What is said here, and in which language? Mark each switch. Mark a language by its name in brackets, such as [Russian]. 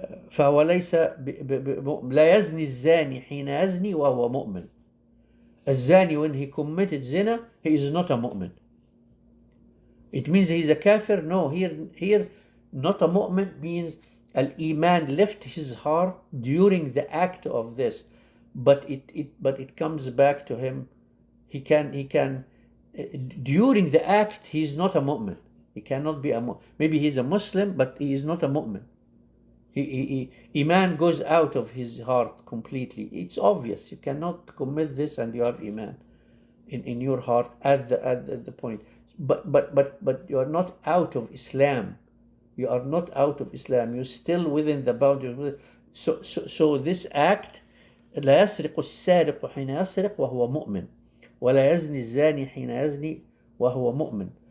[Arabic] فهو ليس لا يزني الزاني حين يزني وهو مؤمن. [English] الزاني when he committed zina, he is not a mu'min. It means he's a kafir? No, here not a mu'min means al-iman left his heart during the act of this, but it comes back to him. He can during the act he's not a mu'min. He cannot be a mu'min. Maybe he's a Muslim, but he is not a mu'min. Iman goes out of his heart completely. It's obvious. You cannot commit this and you have Iman in your heart at the point. But you are not out of Islam. You are not out of Islam. You're still within the boundaries. So this act, [Arabic] لا يسرق السارق حين يسرق وهو مؤمن ولا يزني الزاني حين يزني وهو مؤمن.